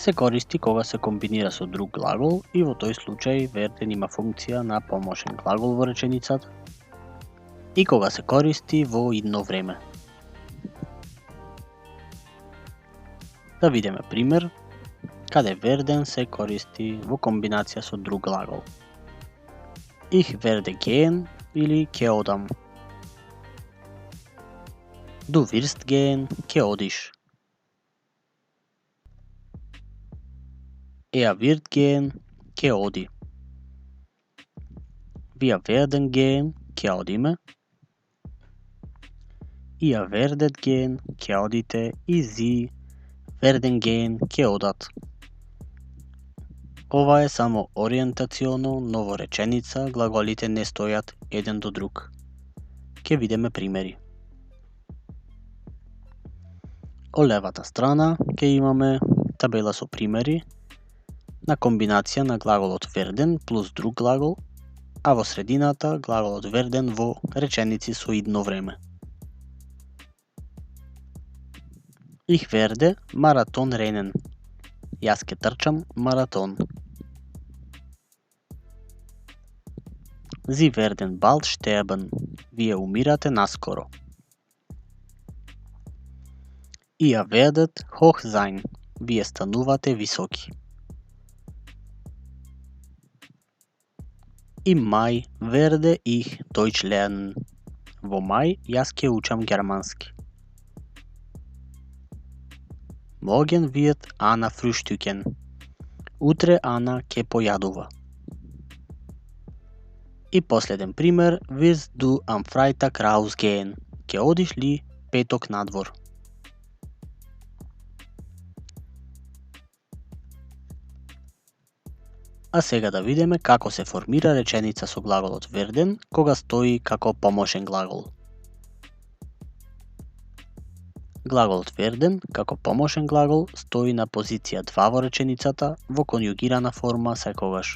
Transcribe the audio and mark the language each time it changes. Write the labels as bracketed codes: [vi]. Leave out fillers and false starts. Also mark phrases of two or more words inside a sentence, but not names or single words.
[mk] се користи кога се комбинира со друг глагол и во тој случај верден има функција на помошен глагол во реченицата и кога се користи во идно време. Да видиме пример каде верден се користи во комбинација со друг глагол. [de] Ich werde gehen [mk] или ќе одам. [de] Du wirst gehen, [mk] ќе одиш. [de] Er wird gehen, [mk] ќе оди. [de] Wir werden gehen, [mk] ќе одиме. [de] Ihr werdet gehen, [mk] ќе одите. [de] И Sie werden gehen, [mk] ќе одат. Ова е само ориентационо, но во реченица глаголите не стојат еден до друг. Ќе видиме примери. О левата страна ќе имаме табела со примери на комбинација на глаголот верден плюс друг глагол, а во средината глаголот верден во реченици со идно време. [de] Ich werde Marathon rennen. [mk] Јас ќе трчам маратон. [de] Sie werden bald sterben. [mk] Вие умирате наскоро. [de] Ihr werdet hoch sein. [mk] Вие станувате високи. [de] Im Mai werde ich Deutsch lernen. [mk] Во мај јас ќе учам германски. [de] Morgen wird Anna frühstücken. [mk] Утре Ана ќе појадува. И последен пример, [de] wirst du am Freitag rausgehen? [mk] Ќе одиш ли петок надвор? А сега да видиме како се формира реченица со глаголот верден кога стои како помошен глагол. Глаголот верден, како помошен глагол, стои на позиција 2 во реченицата во конјугирана форма секогаш.